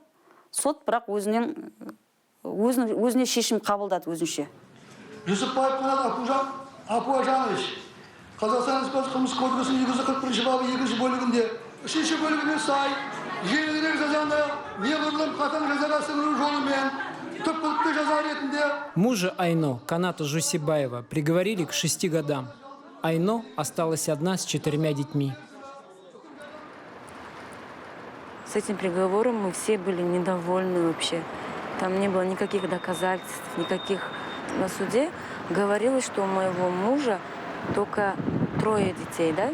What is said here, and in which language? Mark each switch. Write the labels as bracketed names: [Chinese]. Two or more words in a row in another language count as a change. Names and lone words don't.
[Kazakh] Сот бірақ өзіне шешім қабылдады өзінше. Жүсіпбаев Қанат Апуажанович, Қазақстан Республикасы қылмыстық кодексінің 241 бабы 2 бөлігінде 3 бөлігіне сай, жеңілірек жазаны неғұрлым қатаң жазаға сіңіру жолымен түпкілікті жаза ретінде. [Russian] Мужа Айно, Каната Жусибаева, приговорили к 6 годам. Айно осталась одна с 4 детьми. С этим приговором мы все были недовольны вообще. Там не было никаких доказательств, никаких. На суде говорилось, что у моего мужа только 3 детей, да?